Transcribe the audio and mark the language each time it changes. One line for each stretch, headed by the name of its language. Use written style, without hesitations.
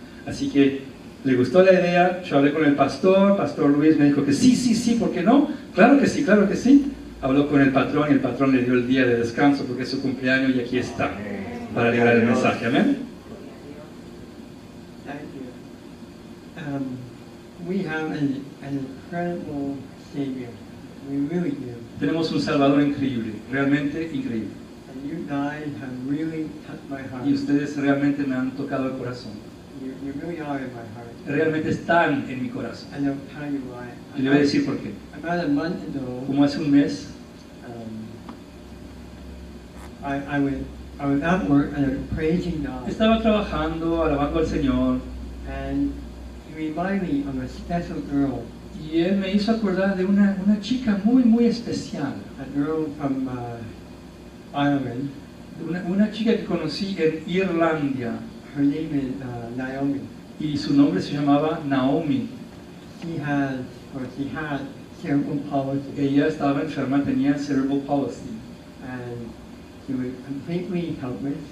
Spanish: Así que le gustó la idea, yo hablé con el Pastor Luis me dijo que sí, ¿por qué no? Claro que sí. Habló con el patrón y el patrón le dio el día de descanso porque es su cumpleaños y aquí está para llevar el mensaje. Amén.
English: Thank you. We have an incredible Savior. We really do.
Spanish: Tenemos un Salvador increíble, realmente increíble.
English: And you guys have really touched my heart.
Spanish: Y ustedes realmente me han tocado el corazón.
English: You really are in my heart.
Spanish: Realmente están en mi corazón.
English: And I'll tell you why.
Spanish: Y le voy a decir por qué.
English: About a month ago,
Spanish: Como hace un mes,
English: I was at work and I was praising God.
Spanish: estaba trabajando, alabando al Señor,
English: And he reminded me of a special girl.
Spanish: y Él me hizo acordar de una chica muy especial.
English: A girl from Ireland.
Spanish: Una chica que conocí en Irlanda,
English: Her name is Naomi.
Spanish: y su nombre se llamaba Naomi.
English: She had cerebral palsy.
Spanish: Ella estaba enferma, tenía cerebral palsy,
English: And she was completely helpless.